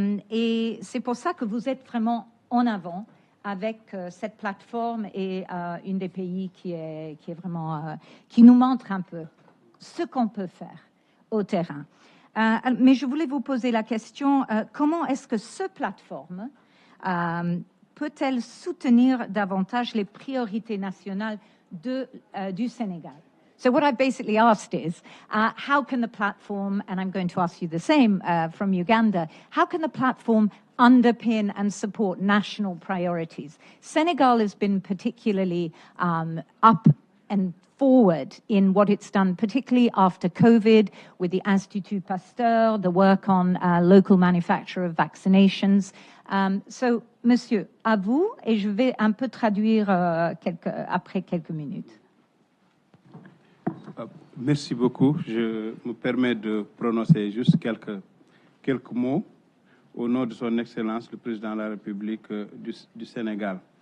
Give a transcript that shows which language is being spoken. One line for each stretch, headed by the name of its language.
French: Et c'est pour ça que vous êtes vraiment en avant avec cette plateforme et une des pays qui est vraiment qui nous montre un peu ce qu'on peut faire au terrain. Mais je voulais vous poser la question, comment est-ce que cette plateforme peut-elle soutenir davantage les priorités nationales du Sénégal?
English: So what I basically asked is, how can the platform, and I'm going to ask you the same from Uganda, how can the platform underpin and support national priorities? Senegal has been particularly up and forward in what it's done, particularly after COVID, with the Institut Pasteur, the work on local manufacture of vaccinations.
French: So, monsieur, à vous, et je vais un peu traduire après quelques minutes. Merci beaucoup. Je me permets de prononcer juste quelques mots au nom de son Excellence, le Président de la République du Sénégal.